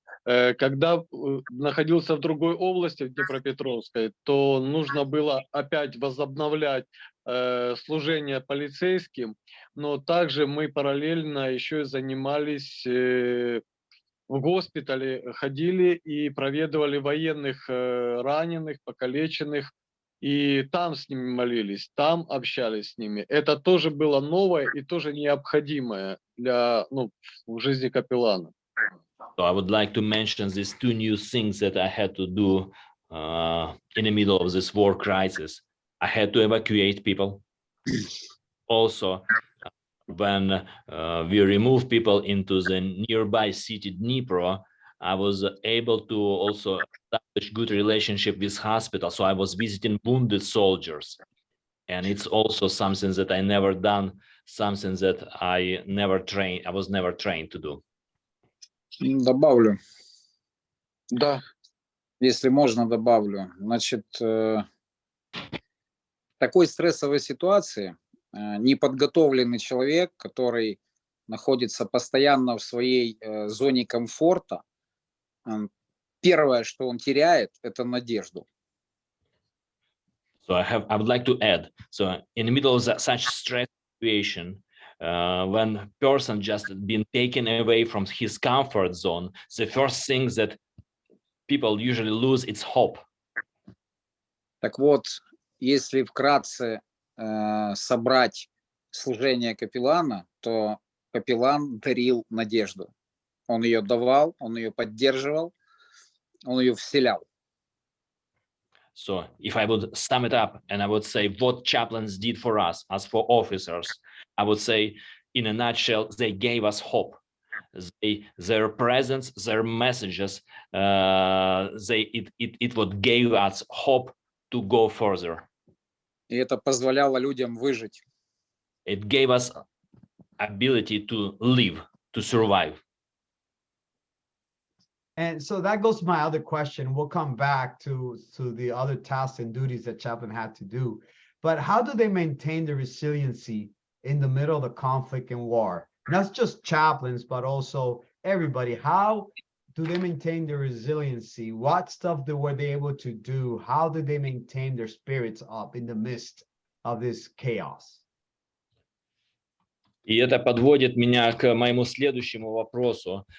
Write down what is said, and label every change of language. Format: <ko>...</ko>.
<ru>Когда находился в другой области, в Днепропетровской, то нужно было опять возобновлять служение полицейским, но также мы параллельно еще и занимались в госпитале, ходили и проведывали военных раненых, покалеченных, и там с ними молились, там общались с ними. Это тоже было новое и тоже необходимое для, в жизни капеллана.</ru> <en>So I would like to mention these 2 new things that I had to do in the middle of this war crisis. I had to evacuate people. Also, when we removed people into the nearby city Dnipro, I was able to also establish good relationship with hospital. So I was visiting wounded soldiers. And it's also something that I never done, something that I was never trained to do.</en> <ru>Добавлю, Да. если можно, добавлю. Значит, в такой стрессовой ситуации неподготовленный человек, который находится постоянно в своей зоне комфорта, первое, что он теряет, это надежду.</ru> <en>So I would like to add. So in the middle of such stress situation, when person just been taken away from his comfort zone, the first thing that people usually lose is hope.</en> <ru>Так вот, если вкратце собрать служение капеллана, то капеллан дарил надежду. Он ее давал, он ее поддерживал, он ее вселял.</ru> <en>So if I would sum it up and I would say what chaplains did for us as for officers, I would say in a nutshell, they gave us hope. Their presence, their messages, it what gave us hope to go further.</en> <ru>И это позволяло людям выжить.</ru> <en>It gave us ability to live, to survive. And so that goes to my other question. We'll come back to the other tasks and duties that chaplain had to do. But how do they maintain the resiliency in the middle of the conflict and war? Not just chaplains, but also everybody. How do they maintain their resiliency? What stuff were they able to do? How did they maintain their spirits up in the midst of this chaos?</en> <ru>И это подводит меня к моему следующему вопросу.</ru>